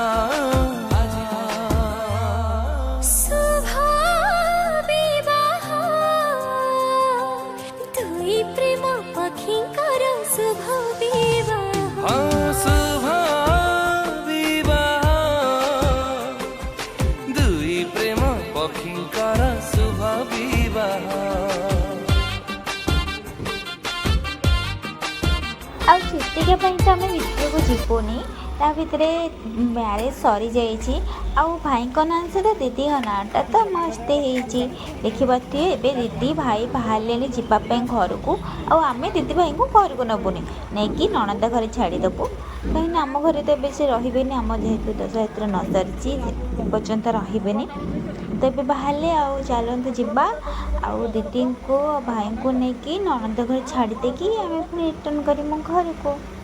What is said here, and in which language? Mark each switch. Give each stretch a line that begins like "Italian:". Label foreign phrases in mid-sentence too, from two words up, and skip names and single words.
Odia: ଶୁଭ ବିବାହ ଦୁଇ ପ୍ରେମ ପକ୍ଷୀକର ଶୁଭ ବିବାହ ଶୁଭ ବିବାହ ଦୁଇ ପ୍ରେମ ପକ୍ଷୀକର ଶୁଭ ବିବାହ ଆଉ ଛୁତିକା ପାଇଁ ତ ଆମେ ଭିତରକୁ ଯିବୁନି ତା ଭିତରେ ମ୍ୟାରେଜ୍ ସରିଯାଇଛି ଆଉ ଭାଇଙ୍କ ନାଁ ସହିତ ଦିଦିଙ୍କ ନାଁଟା ତ ମସ୍ତ ହେଇଛି ଦେଖିପାରୁଥିବେ ଏବେ ଦିଦି ଭାଇ ବାହାରିଲେଣି ଯିବା ପାଇଁ ଘରକୁ ଆଉ ଆମେ ଦିଦି ଭାଇଙ୍କୁ ଘରକୁ ନେବୁନି ନେଇକି ନଣନ୍ଦ ଘରେ ଛାଡ଼ିଦେବୁ କାହିଁକିନା ଆମ ଘରେ ତ ଏବେ ସେ ରହିବେନି ଆମ ଯେହେତୁ ଦଶହରା ନ ସରିଛି ସେ ପର୍ଯ୍ୟନ୍ତ ରହିବେନି ତ ଏବେ ବାହାରିଲେ ଆଉ ଚାଲନ୍ତୁ ଯିବା ଆଉ ଦିଦିଙ୍କୁ ଭାଇଙ୍କୁ ନେଇକି ନଣନ୍ଦ ଘରେ ଛାଡ଼ି ଦେଇକି ଆମେ ପୁଣି ରିଟର୍ଣ୍ଣ କରିବୁ ଘରକୁ